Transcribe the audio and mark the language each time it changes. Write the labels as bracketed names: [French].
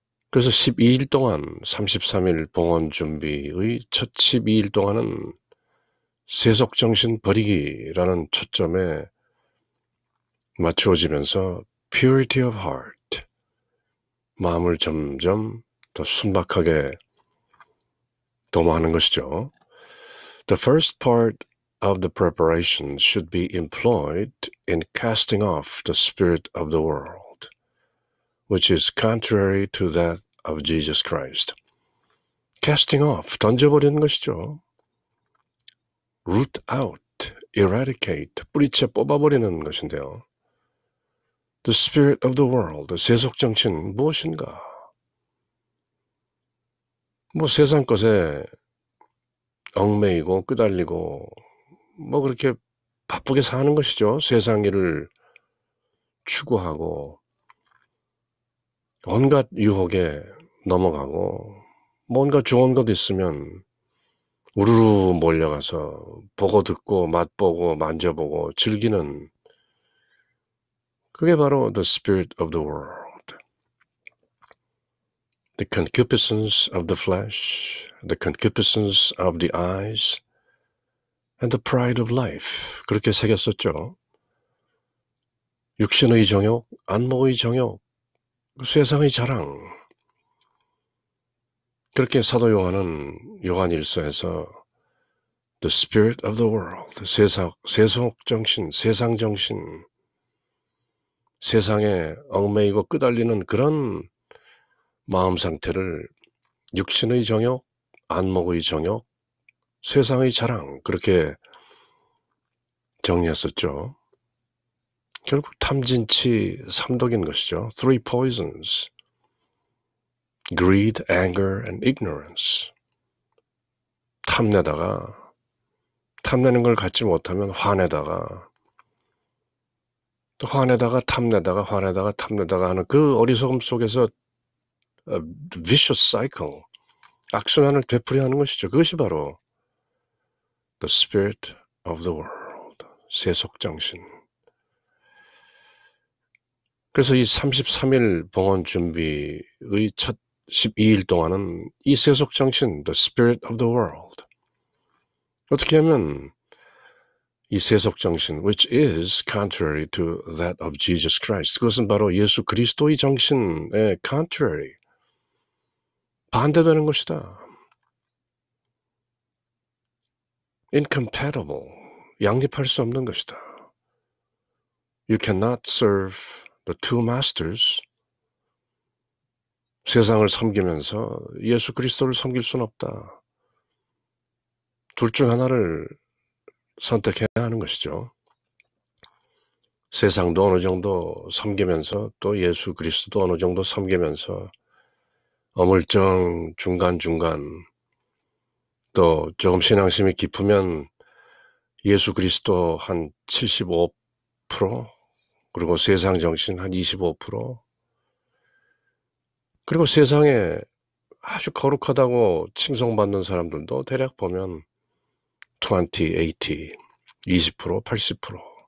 [Korean] 그래서 12일 동안 33일 봉헌 준비의 첫 12일 동안은 세속정신 버리기라는 초점에 맞추어지면서 [English] purity of heart, [Korean] 마음을 점점 더 순박하게 도모하는 것이죠. [English] The first part of the preparation should be employed in casting off the spirit of the world, which is contrary to that of Jesus Christ. Casting off, [Korean] 던져버리는 것이죠. [English] Root out, eradicate, [Korean] 뿌리채 뽑아버리는 것인데요. [English] The spirit of the world, [Korean] 세속정신 무엇인가? 뭐 세상 것에 얽매이고 끄달리고 뭐 그렇게 바쁘게 사는 것이죠. 세상 일을 추구하고 온갖 유혹에 넘어가고 뭔가 좋은 것 있으면 우르르 몰려가서 보고 듣고 맛보고 만져보고 즐기는 그게 바로 [English] the spirit of the world. The concupiscence of the flesh, the concupiscence of the eyes, and the pride of life. [Korean] 그렇게 새겼었죠. 육신의 정욕, 안목의 정욕, 세상의 자랑. 그렇게 사도 요한은 요한일서에서 [English] the spirit of the world, [Korean] 세속정신, 세상정신, 세상에 얽매이고 끄달리는 그런 마음 상태를 육신의 정욕, 안목의 정욕, 세상의 자랑 그렇게 정리했었죠. 결국 탐진치 삼독인 것이죠. [English] Three poisons. Greed, anger, and ignorance. [Korean] 탐내는 걸 갖지 못하면 화내다가 또 화내다가 탐내다가 화내다가 탐내다가 하는 그 어리석음 속에서 [English] vicious cycle, [Korean] 악순환을 되풀이하는 것이죠. 그것이 바로 [English] the spirit of the world, [Korean] 세속정신. 그래서 이 33일 봉헌 준비의 첫 12일 동안은 이 세속정신, [English] the spirit of the world. [Korean] 어떻게 하면 이 세속정신, [English] which is contrary to that of Jesus Christ. [Korean] 그것은 바로 예수 그리스도의 정신의 contrary, 반대되는 것이다. [English] Incompatible, [Korean] 양립할 수 없는 것이다. [English] You cannot serve the two masters [Korean] 세상을 섬기면서 예수 그리스도를 섬길 수는 없다. 둘 중 하나를 선택해야 하는 것이죠. 세상도 어느 정도 섬기면서 또 예수 그리스도도 어느 정도 섬기면서 어물쩡 중간중간 또 조금 신앙심이 깊으면 예수 그리스도 한 75%, 그리고 세상 정신 한 25%, 그리고 세상에 아주 거룩하다고 칭송받는 사람들도 대략 보면 20, 80, 20%, 80%.